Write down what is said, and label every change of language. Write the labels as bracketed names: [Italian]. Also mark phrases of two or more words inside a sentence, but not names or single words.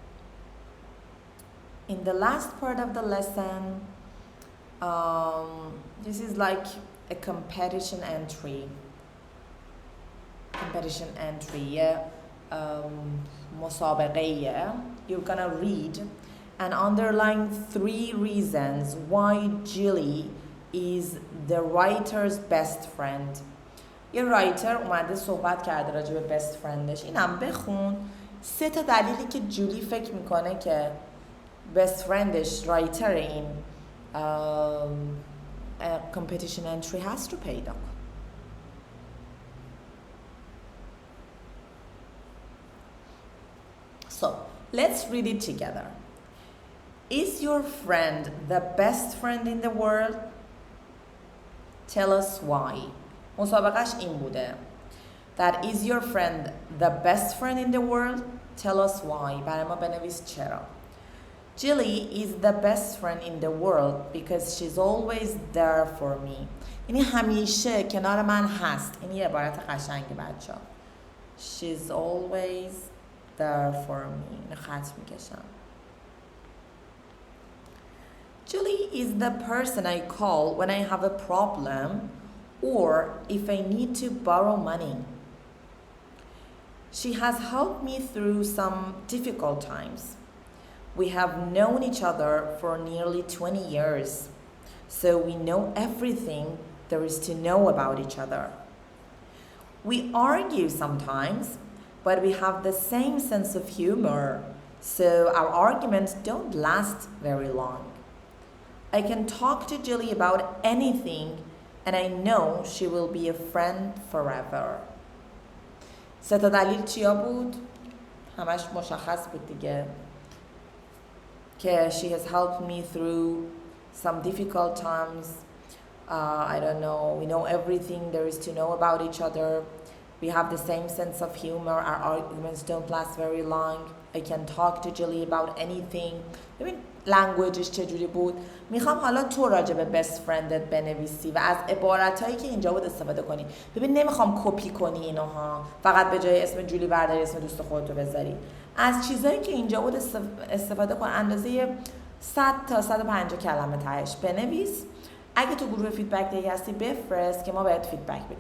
[English] In the last part of the lesson, this is like a competition entry. [Persian] مسابقه. [English] You're gonna read and underline 3 reasons why Jilly is the writer's best friend. [Persian] یه رایتر اومده صحبت کرده راجع به [English] best friendش. [Persian] اینم بخون 3 تا دلیلی که جولی فکر میکنه که [English] best friendش [Persian] رایتر این [English] competition entry [Persian] هست رو پیدا کن. [English] So, let's read it together. Is your friend the best friend in the world? Tell us why. [Persian] مسابقهش این بوده. [English] That is your friend the best friend in the world? Tell us why. [Persian] برای ما بنویس چرا. [English] Jilly is the best friend in the world because she's always there for me. [Persian] یعنی همیشه کنار من هست. این یه عبارت قشنگه بچه‌ها. [English] She's always there for me. [Persian] اینو خط میکشم. [English] Jilly is the person I call when I have a problem or if I need to borrow money. She has helped me through some difficult times. We have known each other for nearly 20 years, so we know everything there is to know about each other. We argue sometimes, but we have the same sense of humor, so our arguments don't last very long. I can talk to Jilly about anything, and I know she will be a friend forever. [Persian] 3 تا دلیل چیا بود؟ همش مشخص بود دیگه. [English] که she has helped me through some difficult times. I don't know, we know everything there is to know about each other. We have the same sense of humor. Our arguments don't last very long. I can talk to Jilly about anything. [Persian] ببین لنگویجش چجوری بود. میخوام حالا تو راجع به [English] best friendت [Persian] بنویسی و از عبارتایی که اینجا بود استفاده کنی. ببین نمیخوام کپی کنی اینها. فقط به جای اسم جولی برداری اسم دوست خودتو بذاری. از چیزایی که اینجا بود استفاده کن. اندازه 100 تا 150 کلمه تهش بنویس. اگه تو گروه فیدبک دیگه هستی بفرست که ما بهت فیدبک بدیم.